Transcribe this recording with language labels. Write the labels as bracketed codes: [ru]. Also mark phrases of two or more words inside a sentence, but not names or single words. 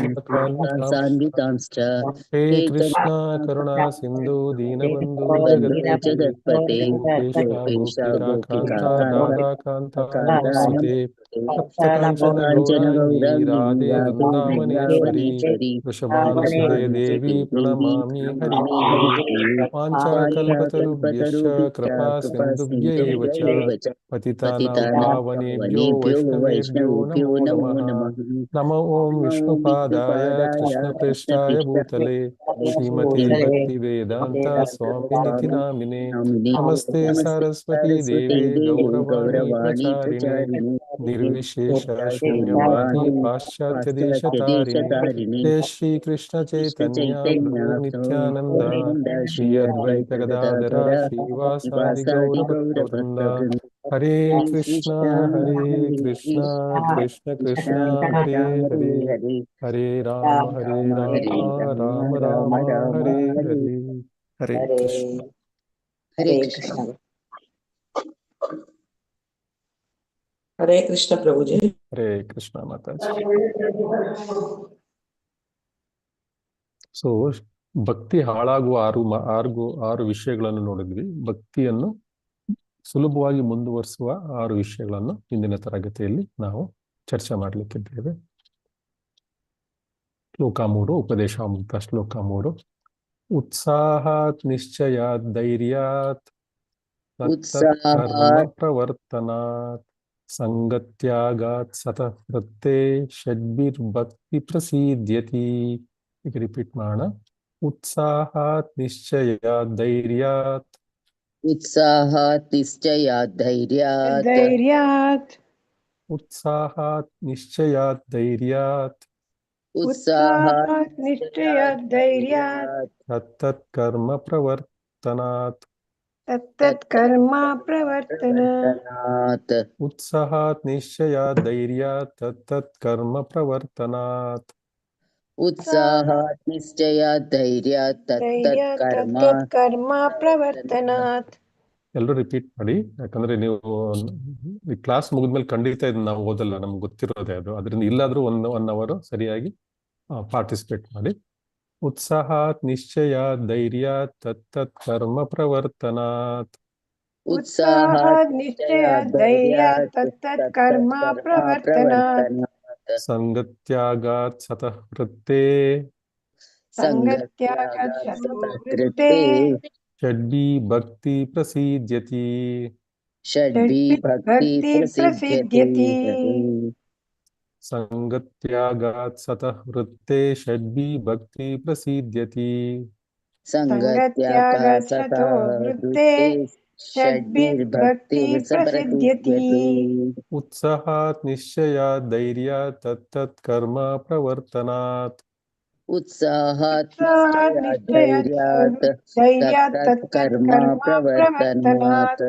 [sa] ಹೇ ಕೃಷ್ಣ ಕರುಣಾ ಸಿಂಧು ದೀನಬಂಧು ಜಗತ್ಪತೆ ಗೋಪೇಶ ಗೋಪಿಕಾ ಕಾಂತ ನಮೋಸ್ತುತೆ. ಸಪ್ತಕಾಂಚನ ಗೌರಾಂಗಿ ರಾಧೆ ವೃಂದಾವನೇಶ್ವರಿ ವೃಷಭಾನುಸುತೆ ದೇವಿ ಪ್ರಣಮಾಮಿ ಹರಿಪ್ರಿಯೆ. ವಾಂಛಾಕಲ್ಪತರುಭ್ಯಶ್ಚ ಕೃಪಾ ಸಿಂಧುಭ್ಯೈವ ಚ ಪತಿತಾನಾಂ ಪಾವನೇಭ್ಯೋ ವೈಷ್ಣವೇಭ್ಯೋ ನಮೋ ನಮಃ. ನಮೋ ಓಂ ವಿಷ್ಣುಪಾದಾಯ ಕೃಷ್ಣಪ್ರೇಷ್ಠಾಯ ಭೂತಲೆ ಶ್ರೀಮತೆ ಭಕ್ತಿ ವೇದಾಂತ ಸ್ವಾಮಿನಿತಿ ನಾಮಿನೆ. ನಮಸ್ತೆ ಸರಸ್ವತಿ ದೇವಿ ಗೌರವಾಣಿ ಪ್ರಚಾರಿಣೆ ನಿರ್ವಿಶೇಷ ಶೂನ್ಯವಾದಿ ಪಾಶ್ಚಾತ್ಯ ದೇಶತಾರಿಣಿ. ಜಯ ಶ್ರೀ ಕೃಷ್ಣ ಚೈತನ್ಯ ಪ್ರಭು ನಿತ್ಯಾನಂದ ಶ್ರೀ ಅದ್ವೈತ ಗದಾಧರ ಶ್ರೀವಾಸಾದಿ ಗೌರಭಕ್ತವೃಂದ. ಹರೇ ಕೃಷ್ಣ ಕೃಷ್ಣ ಕೃಷ್ಣ ಹರೇ ಹರೇ, ಹರೇ ರಾಮ ರಾಮ ರಾಮ ಹರೇ ಹರೇ. ಹರೇ ಕೃಷ್ಣ. ಹರೇ ಕೃಷ್ಣ. ಹರೇ ಕೃಷ್ಣ ಪ್ರಭುಜಿ. ಹರೇ ಕೃಷ್ಣ ಮಾತಾಜಿ. [kn] ಸೊ ಭಕ್ತಿ ಹಾಳಾಗುವ ಆರು ವಿಷಯಗಳನ್ನು ನೋಡಿದ್ವಿ. ಭಕ್ತಿಯನ್ನು ಸುಲಭವಾಗಿ ಮುಂದುವರಿಸುವ 6 ವಿಷಯಗಳನ್ನು ಇಂದಿನ ತರಗತಿಯಲ್ಲಿ ನಾವು ಚರ್ಚೆ ಮಾಡಲಿಕ್ಕಿದ್ದೇವೆ. ಶ್ಲೋಕ 3, ಉಪದೇಶಾಮೃತ ಶ್ಲೋಕ 3. [sa] ಉತ್ಸಾಹಾತ್ ನಿಶ್ಚಯಾತ್ ಧೈರ್ಯಾತ್ ತತ್ತತ್ ಕರ್ಮ ಪ್ರವರ್ತನಾತ್ ಸಂಗತ್ಯಾಗಾತ್ ಸತಃ ವೃತ್ತೇ ಷಡ್ಭಿರ್ಭಕ್ತಿ ಪ್ರಸೀದ್ಯತಿ. [kn] ಈಗ ರಿಪೀಟ್ ಮಾಡೋಣ. [sa] ಉತ್ಸಾಹಾತ್ ನಿಶ್ಚಯಾತ್ ಧೈರ್ಯಾತ್ उत्साहात् निश्चयात् धैर्यात् उत्साहात् निश्चयात् धैर्यात् उत्साहात् निश्चयात् धैर्यात् तत्तत् कर्म प्रवर्तनात् तत्तत् कर्म प्रवर्तनात् उत्साहात् निश्चयात् धैर्यात् तत्तत् कर्म प्रवर्तनात् उत्साहात् निश्चयात् धैर्यात् तत्तत् कर्म प्रवर्तनात्. [kn] ಎಲ್ಲರೂ ರಿಪೀಟ್ ಮಾಡಿ, ಯಾಕಂದ್ರೆ ನೀವು ಈ ಕ್ಲಾಸ್ ಮುಗಿದ್ಮೇಲೆ ಖಂಡಿತ ಇದನ್ನ ನಾವು ಓದಲ್ಲ, ನಮ್ಗೆ ಗೊತ್ತಿರೋದೇ ಅದು. ಅದರಿಂದ ಇಲ್ಲಾದ್ರೂ [en] one hour [kn] ಸರಿಯಾಗಿ ಪಾರ್ಟಿಸಿಪೇಟ್ ಮಾಡಿ. [sa] ಉತ್ಸಾಹಾತ್ ನಿಶ್ಚಯಾತ್ ಧೈರ್ಯಾತ್ ತತ್ತತ್ ಕರ್ಮ ಪ್ರವರ್ತನಾತ್. उत्साहात् निश्चयात् धैर्यात् तत्तत् कर्म प्रवर्तनात् ಸಂಗತ್ಯಾಗಾತ್ ಸತಃ ವೃತ್ತೇ संगत्यागात् सतः वृत्ते ಷಡ್ಭಿ ಭಕ್ತಿ ಪ್ರಸೀದ್ಯತಿ. षड्भिर्भक्ति प्रसिद्ध्यति. ಸಂಗತ್ಯಾಗಾತ್ ಸತಃ ವೃತ್ತೇ ಷಡ್ಭಿ ಭಕ್ತಿ ಪ್ರಸೀದ್ಯತಿ. संगत्यागात् सतः वृत्ते षड्भिर्भक्ति प्रसिद्ध्यति. उत्साहात् निश्चयात् धैर्यात् तत्तत् कर्म प्रवर्तनात्. उत्साहात् निश्चयात् धैर्यात् तत्तत् कर्म प्रवर्तनात्